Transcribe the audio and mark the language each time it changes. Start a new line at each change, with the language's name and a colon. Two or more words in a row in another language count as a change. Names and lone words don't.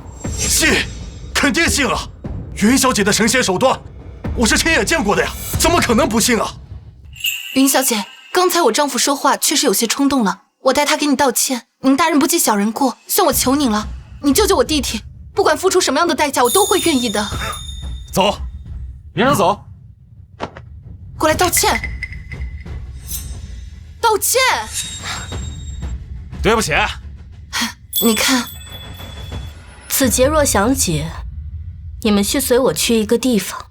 Chinese: 信，肯定信啊！云小姐的神仙手段，我是親眼見過的呀，怎麼可能不信啊？云小姐，剛才我丈夫說話確實有些衝動了，我代他給你道歉。您大人不計小人過，算我求您了，你救救我弟弟，不管付出什麼樣的代價，我都會願意的。走，你讓他走。過來道歉。道歉。對不起。你看，此劫若想解，你們需隨我去一個地方。